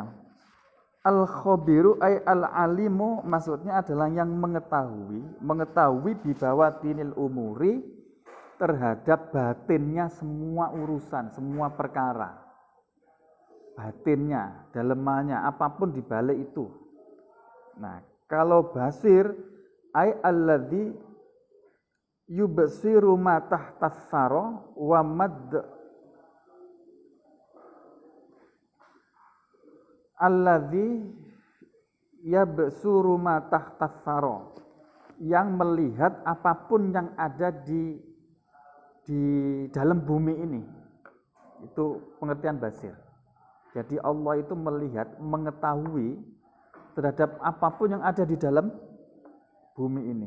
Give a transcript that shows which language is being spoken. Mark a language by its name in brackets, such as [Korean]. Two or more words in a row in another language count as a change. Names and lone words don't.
[Arabic] الخبير أي العليم, [Indonesian] maksudnya adalah yang mengetahui [Arabic] ببواطن الأمور, [Indonesian] terhadap batinnya semua urusan, semua perkara. Batinnya, dalemannya, apapun di balik itu. Nah, kalau [Arabic] بصير أي الذي يبصر ما تحت الثرى وما الذي يبصر ما تحت الثرى, [Indonesian] yang melihat apapun yang ada di dalam bumi ini. Itu pengertian basir. Jadi Allah itu melihat, mengetahui terhadap apapun yang ada di dalam bumi ini.